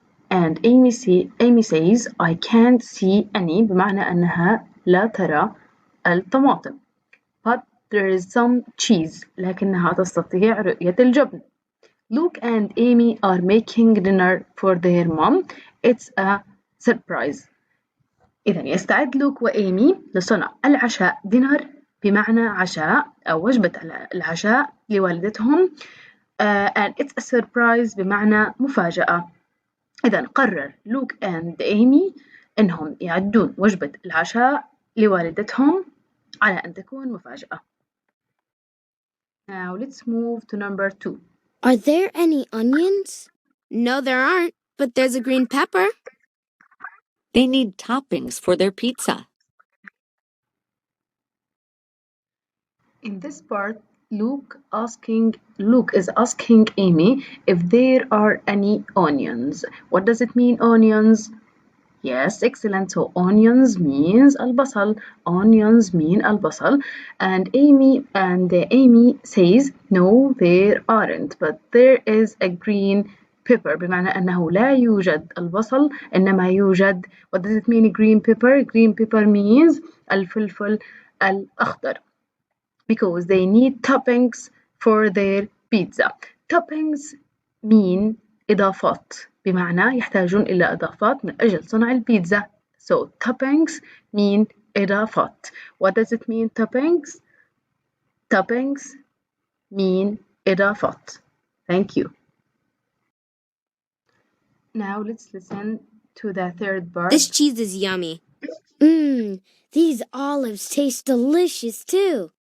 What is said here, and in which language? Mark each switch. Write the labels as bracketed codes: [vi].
[en] And Amy says I can't see any، [ar] بمعنى أنها لا ترى الطماطم. [en] But there is some cheese، [ar] لكنها تستطيع رؤية الجبن. [en] Luke and Amy are making dinner for their mom. It's a surprise. [ar] إذا يستعد لوك وإيمي لصنع العشاء. dinner بمعنى عشاء أو وجبة العشاء لوالدتهم. [en] And it's a surprise [ar] بمعنى مفاجأة. إذا قرر لوك [en] and [ar] إيمي إنهم يعدون وجبة العشاء لوالدتهم على أن تكون مفاجأة. [en] Now let's move to number 2. Are there any onions? No, there aren't, but there's a green pepper. They need toppings for their pizza. In this part, Luke is asking Amy if there are any onions. What does it mean, onions? Yes, excellent. So onions means البصل. Onions mean البصل. And Amy says no, there aren't, but there is a green pepper. [ar] بمعنى أنه لا يوجد البصل إنما يوجد. [en] What does it mean, green pepper? Green pepper means الفلفل الأخضر. Because they need toppings for their pizza. Toppings mean [ar] إضافات، بمعنى يحتاجون إلى إضافات من أجل صنع البيتزا. [en] So toppings mean إضافات. What does it mean, toppings? Toppings mean إضافات. Thank you. Now let's listen to the third part. This cheese is yummy. These olives taste delicious too.